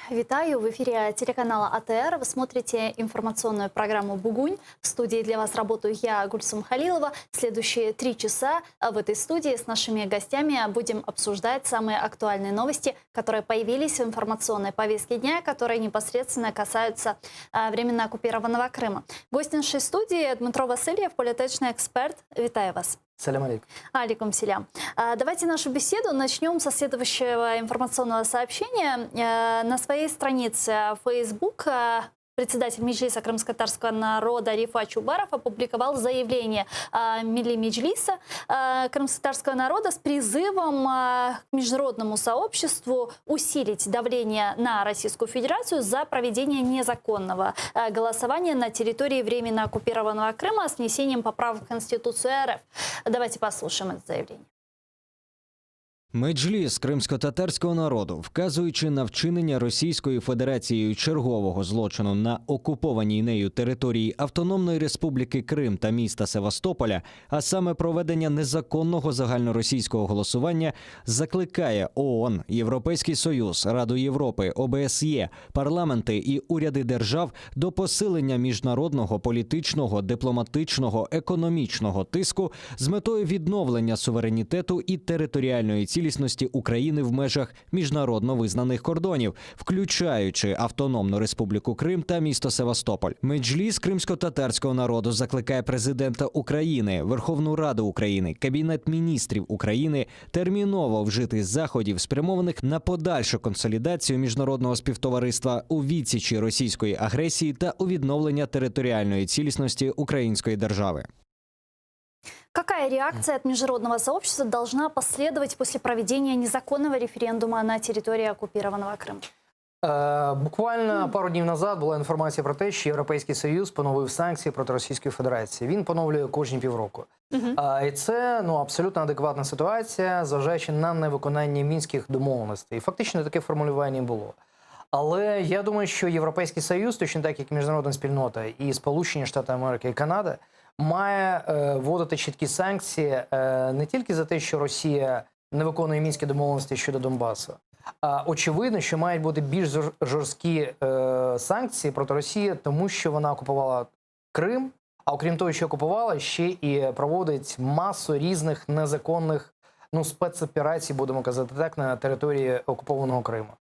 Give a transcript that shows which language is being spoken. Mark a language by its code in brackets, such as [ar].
[ru] Витаю в эфире телеканала АТР. Вы смотрите информационную программу «Бугунь». В студии для вас работаю я, Гульсум Халилова. Следующие 3 часа в этой студии с нашими гостями будем обсуждать самые актуальные новости, которые появились в информационной повестке дня, которые непосредственно касаются временно оккупированного Крыма. Гость нашей студии Дмитро Васильев, [uk] політичний експерт. Витаю вас. [crh] Салям алейкум. Алейкум селям. [ru] Давайте нашу беседу начнем со следующего информационного сообщения. На своей странице Facebook председатель Меджлиса крымско-татарского народа Рифат Чубаров опубликовал заявление Милли Меджлиса крымско-татарского народа с призывом к международному сообществу усилить давление на Российскую Федерацию за проведение незаконного голосования на территории временно оккупированного Крыма с внесением поправок в Конституцию РФ. Давайте послушаем это заявление. [uk] Меджліс кримсько-татарського народу, вказуючи на вчинення Російською Федерацією чергового злочину на окупованій нею території Автономної Республіки Крим та міста Севастополя, а саме проведення незаконного загальноросійського голосування, закликає ООН, Європейський Союз, Раду Європи, ОБСЄ, парламенти і уряди держав до посилення міжнародного, політичного, дипломатичного, економічного тиску з метою відновлення суверенітету і територіальної цілісності України в межах міжнародно визнаних кордонів, включаючи Автономну Республіку Крим та місто Севастополь. Меджліс кримсько-татарського народу закликає президента України, Верховну Раду України, Кабінет міністрів України терміново вжити заходів, спрямованих на подальшу консолідацію міжнародного співтовариства у відсічі російської агресії та у відновлення територіальної цілісності української держави. [ru] Какая реакция от международного сообщества должна последовать после проведения незаконного референдума на территории оккупированного Крыма? [uk] Буквально пару днів назад була інформація про те, що Європейський Союз поновив санкції проти Російської Федерації. Він поновлює кожні півроку. І це абсолютно адекватна ситуація, зважаючи на невиконання мінських домовленостей. І фактично таке формулювання було. Але я думаю, що Європейський Союз, точно так як і міжнародна спільнота, і Сполучені Штати Америки, і Канада, має вводити чіткі санкції не тільки за те, що Росія не виконує мінські домовленості щодо Донбасу, а очевидно, що мають бути більш жорсткі санкції проти Росії, тому що вона окупувала Крим, а окрім того, що окупувала, ще і проводить масу різних незаконних спецоперацій, будемо казати так, на території окупованого Криму.